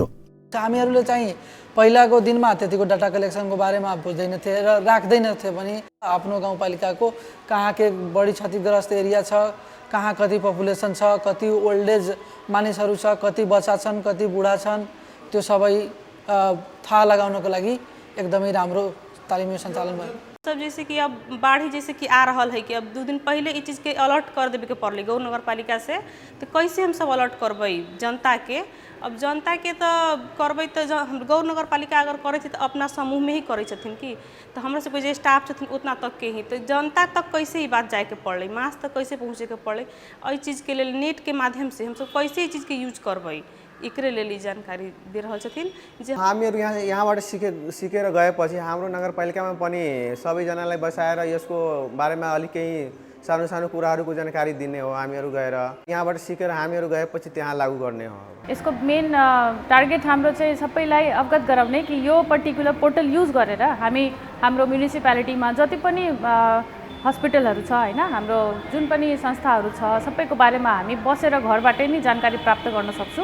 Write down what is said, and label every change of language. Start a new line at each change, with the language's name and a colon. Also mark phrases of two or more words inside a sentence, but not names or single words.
Nepali: हामीहरूले चाहिँ पहिलाको दिनमा त्यतिको
English: data collectionको
Nepali: बारेमा बुझ्दैनथे र राख्दैनथे पनि आफ्नो गाउँपालिकाको कहाँ के बढी क्षतिग्रस्त एरिया छ, कहाँ कति पपुलेसन छ, कति
English: old age
Nepali: मानिसहरू छ, कति बच्चा छन्, कति बुढा छन्, त्यो सबै थाहा लगाउनको लागि एकदमै राम्रो तालिम सञ्चालन भयो।
Maithili: सब जैसे कि अब बाढ़ी जैसे कि आ रहा है कि अब 2 दिन पहले ये चीज़ के अलर्ट कर देवे के पड़े गौ नगर पालिका से, तो कैसे हम सब अलर्ट करबै जनता के। अब जनता के तो करबै तो गौ नगर पालिका अगर करे तो अपना समूह में ही करे छथिन कि, तो हमरा से जो स्टाफ छथिन उतना तक के ही, तो जनता तक कैसे ही बात जाए के पड़े, मास तक कैसे पहुँचे के पड़े, और चीज़ के लिए नेट के माध्यम से हम सब कैसे ये चीज़ के यूज करबै एकरे लिए जानकारी दे रहल छथिन। जे
Nepali: हामीहरू यहाँबाट सिकेर गएपछि हाम्रो नगरपालिकामा पनि सबैजनालाई बसाएर यसको बारेमा अलिक केही सानो सानो कुराहरूको जानकारी दिने हो। हामीहरू गएर यहाँबाट सिकेर हामीहरू गएपछि त्यहाँ लागू गर्ने हो। यसको
English: main target
Nepali: हाम्रो चाहिँ सबैलाई अवगत गराउने कि यो
English: particular portal
Nepali: युज गरेर हामी हाम्रो म्युनिसिपालिटीमा जति पनि हस्पिटलहरू छ हैन, हाम्रो जुन पनि संस्थाहरू छ सबैको बारेमा हामी बसेर घरबाटै नै जानकारी प्राप्त गर्न सक्छौँ।